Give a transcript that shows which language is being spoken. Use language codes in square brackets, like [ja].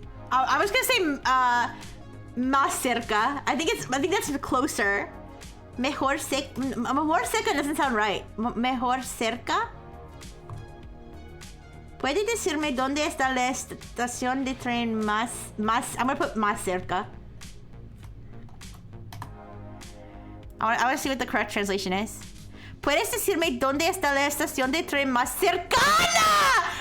[en] I was gonna say [es] más cerca. [en] I think that's closer. [es] Mejor cerca [en] doesn't sound right. [es] Mejor cerca. ¿Puede decirme dónde está la estación de tren más? [en] I'm gonna put [es] más cerca. [en] I want to see what the correct translation is. [es] ¿Puedes decirme dónde está la estación de tren más cercana?